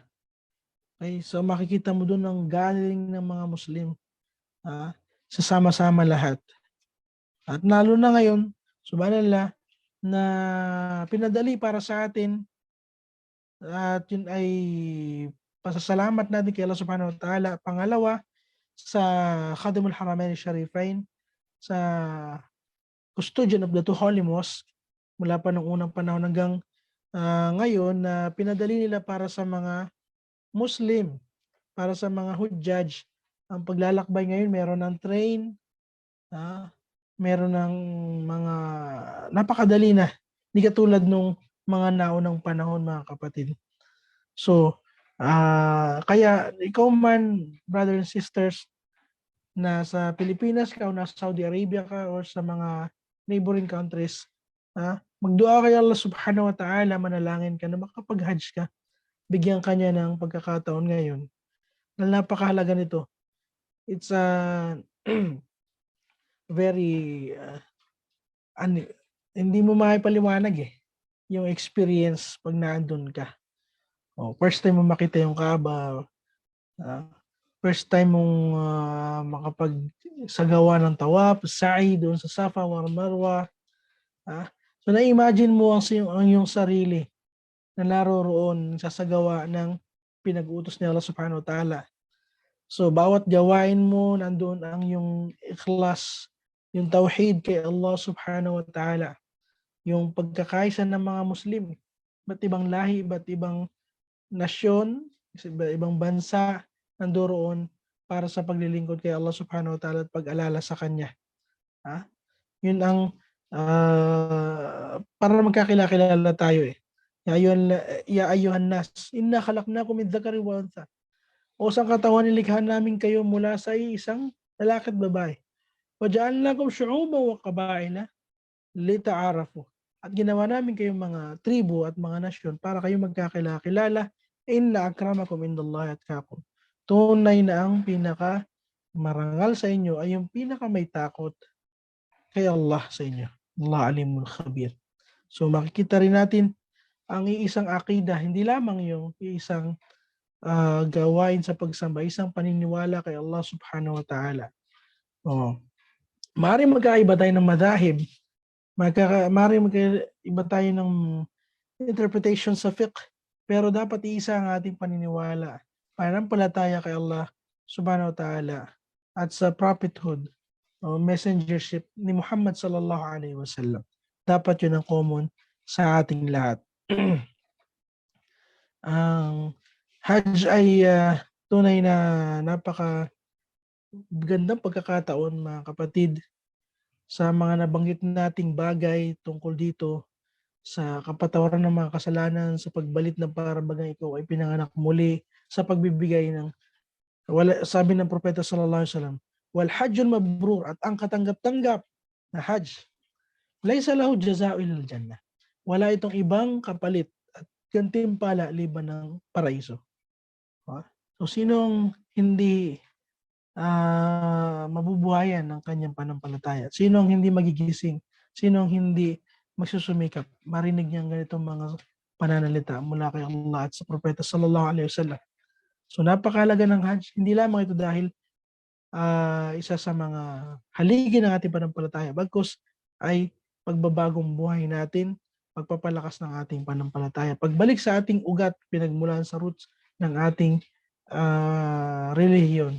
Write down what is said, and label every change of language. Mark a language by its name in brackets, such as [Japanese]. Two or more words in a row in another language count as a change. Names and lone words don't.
[Filipino] Okay, so makikita mo doon ang galing ng mga Muslim, sasama-sama lahat. At lalo na ngayon, subhanallah, na pinadali para sa atin, at yun ay pasasalamat natin kay Allah [Arabic] subhanahu wa ta'ala. [Filipino] Pangalawa, sa [Arabic] Khadimul Haramain Sharifain, [Filipino] sa [English] custodian of the two holy mosques, [Filipino] mula pa nung unang panahon hanggang ngayon, na pinadali nila para sa mga Muslim, para sa mga Hujjaj. Ang paglalakbay ngayon, meron ng train, meron ng mga napakadali na. Hindi katulad nung mga naunang panahon, mga kapatid. So, kaya ikaw man, [English] brothers and sisters, [Filipino] na sa Pilipinas ka o nasa Saudi Arabia ka or sa mga [English] neighboring countries, [Filipino] magdua kay Allah [Arabic] subhanahu wa ta'ala, [Filipino] manalangin ka na makapag-hajj ka. Bigyan ka niya ng pagkakataon ngayon. Napakahalaga nito. [English] It's a very [Filipino] hindi mo maipaliwanag yung experience pag naandun ka. [English] First time [Filipino] mo makita yung Kaaba, [English] first time [Filipino] mong makapagsagawa ng tawaf, sa'i doon sa Safa wa Marwa. So na-imagine mo ang iyong sarili na naroroon sasagawa ng pinag-utos ni Allah [Arabic] subhanahu wa ta'ala. [Filipino] So bawat gawain mo, nandoon ang yung ikhlas, yung tawhid kay Allah [Arabic] subhanahu wa ta'ala, [Filipino] yung pagkakaisa ng mga Muslim, iba't ibang lahi, iba't ibang nasyon, iba't ibang bansa, nandoon para sa paglilingkod kay Allah [Arabic] subhanahu wa ta'ala [Filipino] at pag-alala sa Kanya. Yun ang para magkakilala tayo [Arabic] Ya ayyuhan nas, inna khalaqnakum min dhakarin wa untha. [Filipino] O sa katawan nilikha namin kayo mula sa isang lalaki at babae. [Arabic] Waja'alnakum syu'uban wa qabaila lita'arafu. [Filipino] At ginawa namin kayong mga tribo at mga nasyon para kayo magkakilala. [Arabic] Inna akramakum indallahi atqakum. [Filipino] Tunay na ang pinaka marangal sa inyo ay yung pinaka may takot kay Allah sa inyo. [Arabic] Allah alimul khabir. [Filipino] So makikita rin natin ang iisang akida, hindi lamang yung iisang gawain sa pagsamba, isang paniniwala kay Allah [Arabic] subhanahu wa ta'ala. [Filipino] Maaaring magkaiba tayo ng madahib, maaaring magkaiba tayo ng interpretation sa fiqh, pero dapat iisa ang ating paniniwala, pananampalataya kay Allah [Arabic] subhanahu wa ta'ala [Filipino] at sa prophethood o messengership ni Muhammad [Arabic] sallallahu alaihi wasallam. [Filipino] Dapat yun ang common sa ating lahat. Ang Hajj ay tunay na napaka gandang pagkakataon, mga kapatid, sa mga nabanggit nating bagay tungkol dito sa kapatawaran ng mga kasalanan, sa pagbalit ng parabagang ikaw ay pinanganak muli, sa pagbibigay ng sabi ng propeta [Arabic] sallallahu alaihi wasallam, wal hajjul mabrur, [Filipino] at ang katanggap-tanggap na hajj, [Arabic] laysa lahu jazaa'u illal jannah. [Filipino] Wala itong ibang kapalit at gantimpala liban ng paraiso. So sinong hindi mabubuhayan ng kanyang panampalataya? Sinong hindi magigising? Sinong hindi magsusumikap marinig niyang ganitong mga pananalita mula kay Allah at sa propeta [Arabic] sallallahu alaihi wasallam? [Filipino] So napakahalaga ng Hajj, hindi lamang ito dahil isa sa mga haligi ng ating panampalataya, bagkus ay pagbabagong buhay natin, pagpapalakas ng ating panampalataya, pagbalik sa ating ugat, pinagmulan sa roots ng ating relihiyon.